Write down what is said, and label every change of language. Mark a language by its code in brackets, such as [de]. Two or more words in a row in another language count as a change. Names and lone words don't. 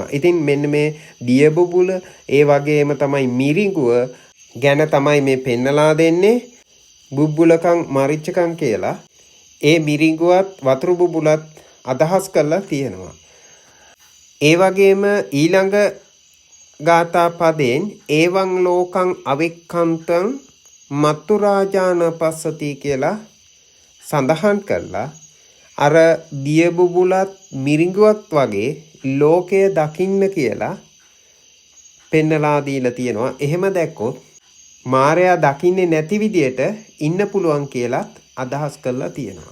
[si] ඉතින් මෙන්න මේ දිය බුබුල, ඒ වගේම තමයි මිරිඟුව ගැන තමයි මේ පෙන්නලා දෙන්නේ [pi] බුබ්බුලකං මරිච්චකං [si] කියලා. ඒ මිරිඟුවත් වතුර බුබුලත් අදහස් කරලා තියෙනවා. ඒ වගේම ඊළඟ ගාථා පදයෙන් [pi] එවං ලෝකං අවික්ඛන්තං මත්තුරාජාන පස්සති [si] කියලා සඳහන් කළා. අර දිය බුබුලත් මිරිඟුවත් වගේ ලෝකය දකින්න කියලා පෙන්නලා දීලා තියෙනවා. එහෙම දැක්කොත් මාරයා දකින්නේ නැති විදියට ඉන්න පුළුවන් කියලත් අදහස් කරලා තියෙනවා.